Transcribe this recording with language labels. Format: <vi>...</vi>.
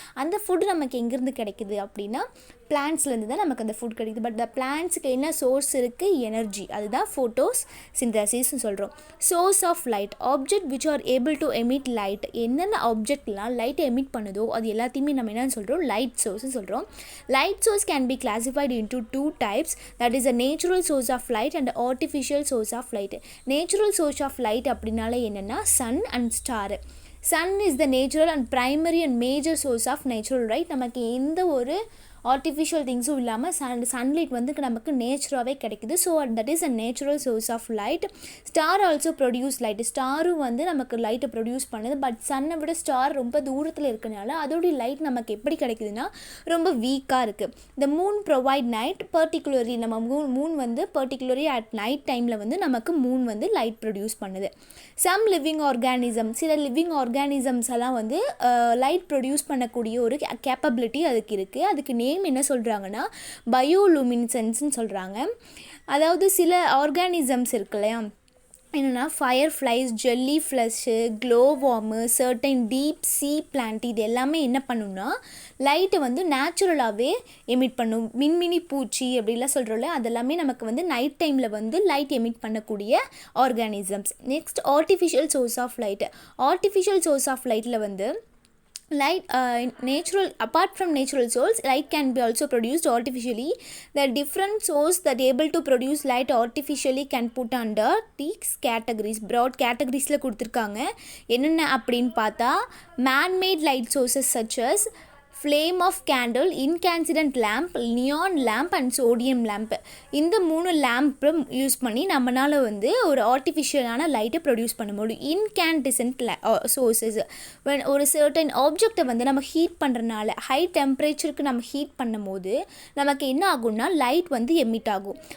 <ta>அந்த ஃபுட் நமக்கு எங்கேருந்து கிடைக்குது அப்படின்னா பிளான்ட்ஸ்லேருந்து தான் நமக்கு அந்த ஃபுட் கிடைக்குது. பட் பிளான்ட்ஸுக்கு என்ன சோர்ஸ் இருக்குது? எனர்ஜி. அதுதான் ஃபோட்டோஸ் சிந்தசிஸ்ன்னு சொல்கிறோம்.</ta> <en>Source of light, object which are able to emit light.</en> <ta>என்னென்ன ஆப்ஜெக்ட்லாம் லைட்டை எமிட் பண்ணுதோ அது எல்லாத்தையுமே நம்ம என்னன்னு சொல்கிறோம்? லைட் சோர்ஸ்னு சொல்கிறோம்.</ta> <en>Light source can be classified into 2 types, that is a natural source of light and artificial source of light. Natural source of light</en> <ta>அப்படின்னால என்னென்னா</ta> <en>sun and star. Sun is the natural and primary and major source of natural light.</en> <ta>நமக்கு எந்த ஒரு artificial திங்ஸும் இல்லாமல் sunlight வந்து நமக்கு நேச்சுராகவே கிடைக்குது.</ta> <en>So that is a natural source of light. Star also produce light.</en> <ta>ஸ்டாரும் வந்து நமக்கு லைட்டை ப்ரொடியூஸ் பண்ணுது. பட் சன்னை விட ஸ்டார் ரொம்ப தூரத்தில் இருக்கனால அதோடைய லைட் நமக்கு எப்படி கிடைக்குதுன்னா ரொம்ப வீக்காக இருக்குது. இந்த மூன் ப்ரொவைட் நைட், பர்டிகுலர்லி நம்ம மூன் வந்து பர்டிகுலர்லி அட் நைட் டைமில் வந்து நமக்கு மூன் வந்து லைட் ப்ரொடியூஸ் பண்ணுது. சம் லிவிங் ஆர்கானிசம், சில லிவிங் ஆர்கானிசம்ஸ் எல்லாம் வந்து லைட் ப்ரொடியூஸ் பண்ணக்கூடிய ஒரு கேப்பபிலிட்டி அதுக்கு இருக்குது. அதுக்கு என்ன சொல்கிறாங்கன்னா பயோலூமினசன்ஸ்னு சொல்கிறாங்க. அதாவது சில ஆர்கானிசம்ஸ் இருக்கு இல்லையா, என்னென்னா fire flies, jelly flush, glow warm, certain deep சீ பிளான்ட், இது எல்லாமே என்ன பண்ணுன்னா லைட்டை வந்து நேச்சுரலாகவே எமிட் பண்ணும். மின்மினி பூச்சி அப்படிலாம் சொல்கிறோம்ல, அதெல்லாமே நமக்கு வந்து நைட் டைமில் வந்து லைட் எமிட் பண்ணக்கூடிய organisms. Next artificial source of light.</ta> <en>Artificial source of லைட்டில் வந்து light natural, apart from natural source, light can be also produced artificially. The different source that able to produce light artificially can put under these categories.</en> <ta>broad categories ல கொடுத்துருக்காங்க. என்னென்ன அப்படின்னு பார்த்தா</ta> <en>man made light sources such as flame of candle, incandescent lamp, neon lamp and sodium lamp.</en> <ta>இந்த 3 லேம்பும் use பண்ணி நம்மளால் வந்து ஒரு ஆர்டிஃபிஷியலான லைட்டை ப்ரொடியூஸ் பண்ண முடியும். இன்கேண்டசன்ட் சோர்ஸஸ், ஒரு சர்டன் ஆப்ஜெக்டை வந்து நம்ம ஹீட் பண்ணுறதுனால ஹை டெம்பரேச்சருக்கு நம்ம ஹீட் பண்ணும் போது நமக்கு என்ன ஆகும்னா லைட் வந்து எமிட் ஆகும்.</ta>